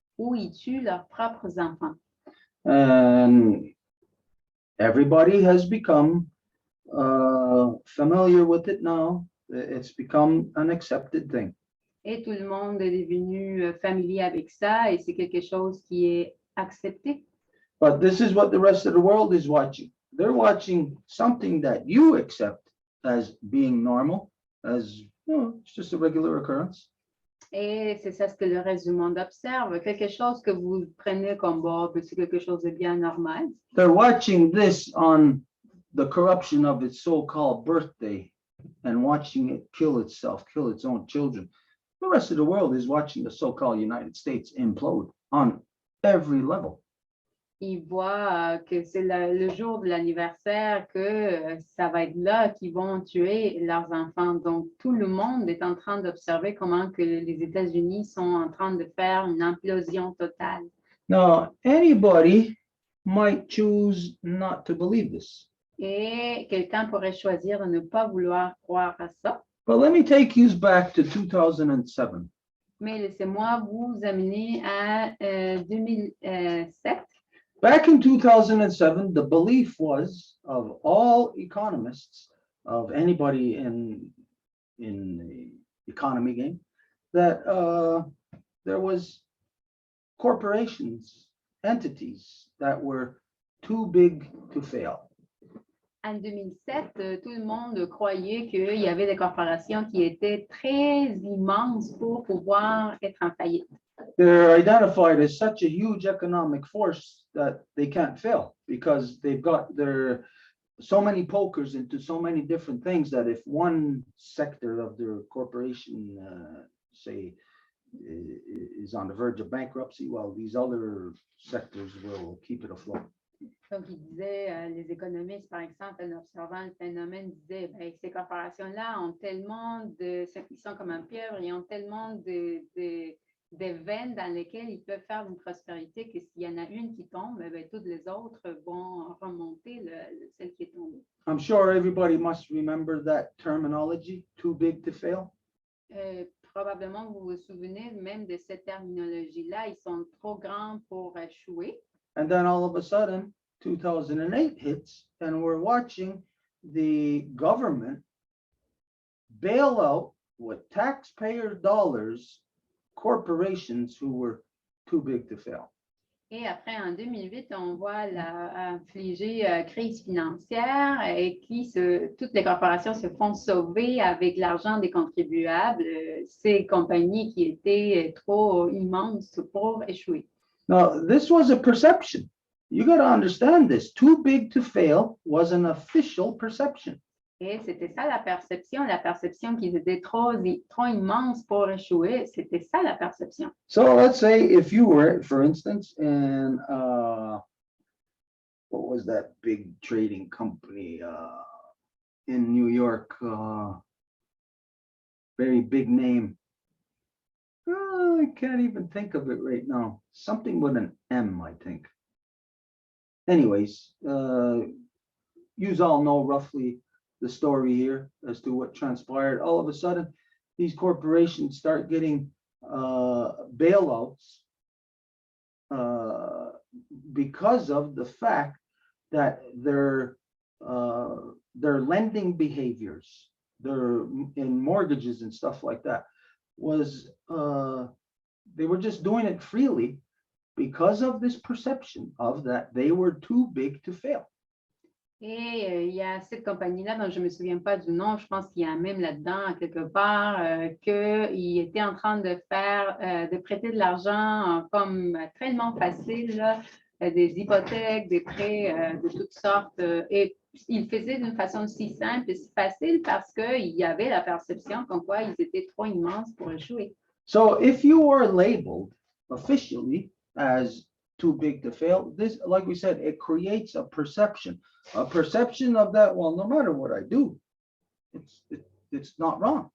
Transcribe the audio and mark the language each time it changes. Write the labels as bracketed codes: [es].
[fr] où ils tuent leurs propres enfants. [en] And everybody has become familiar with it now. It's become an accepted thing. [fr] Et tout le monde est devenu familier avec ça et c'est quelque chose qui est accepté. [en] But this is what the rest of the world is watching. They're watching something that you accept as being normal, as, you know, it's just a regular occurrence. [fr] Et c'est ça ce que le reste du monde observe, quelque chose que vous prenez comme bon, c'est quelque chose de bien normal. [en] They're watching this on the corruption of its so-called birthday and watching it kill itself, kill its own children. The rest of the world is watching the so-called United States implode on every level. [fr] Ils voient que c'est le jour de l'anniversaire, que ça va être là qu'ils vont tuer leurs enfants. Donc, tout le monde est en train d'observer comment que les États-Unis sont en train de faire une implosion totale. [en] Now, anybody might choose not to believe this. [fr] Et quelqu'un pourrait choisir de ne pas vouloir croire à ça. [en] But let me take you back to 2007. [fr] Mais laissez-moi vous amener à 2007. [en] Back in 2007, the belief was of all economists, of anybody in the economy game, that there was corporations, entities that were too big to fail. [fr] En 2007, tout le monde croyait qu'il y avait des corporations qui étaient très immenses pour pouvoir être en faillite. [en] They're identified as such a huge economic force that they can't fail because they've got so many pokers into so many different things that if one sector of their corporation, say, is on the verge of bankruptcy, well, these other sectors will keep it afloat. [fr] Donc, il disait, les économistes, par exemple, en observant le phénomène, disaient, ben, ces corporations-là ont tellement ils sont comme un pieuvre, ils ont tellement de veines dans lesquelles ils peuvent faire une prospérité que s'il y en a une qui tombe, ben, toutes les autres vont remonter celle qui est tombée. [en] I'm sure everybody must remember that terminology, too big to fail. [fr] Probablement, vous vous souvenez même de cette terminologie-là, ils sont trop grands pour échouer. [en] And then all of a sudden, 2008 hits, and we're watching the government bail out with taxpayer dollars corporations who were too big to fail. [fr] Et après, en 2008, on voit infliger crise financière et toutes les corporations se font sauver avec l'argent des contribuables, ces compagnies qui étaient trop immenses pour échouer. [en] Now, this was a perception. You got to understand this. Too big to fail was an official perception. [fr] Et c'était ça la perception qu'ils étaient trop immenses pour échouer. C'était ça la perception. [en] So let's say if you were, for instance, in what was that big trading company in New York? Very big name. I can't even think of it right now. Something with an M, I think. Anyways, you all know roughly the story here as to what transpired. All of a sudden, these corporations start getting bailouts because of the fact that their lending behaviors, their in mortgages and stuff like that, was they were just doing it freely because of this perception of that they were too big to fail. [fr] Et il y a cette compagnie-là dont je ne me souviens pas du nom, je pense qu'il y a même là-dedans, quelque part, qu'il était en train de faire, de prêter de l'argent comme tellement facile, là, des hypothèques, des prêts de toutes sortes. Et il faisait d'une façon si simple et si facile parce qu'il y avait la perception comme quoi ils étaient trop immenses pour échouer. [en] So if you are labeled officially as too big to fail, this, like we said, it creates a perception of that, well, no matter what I do, it's not wrong.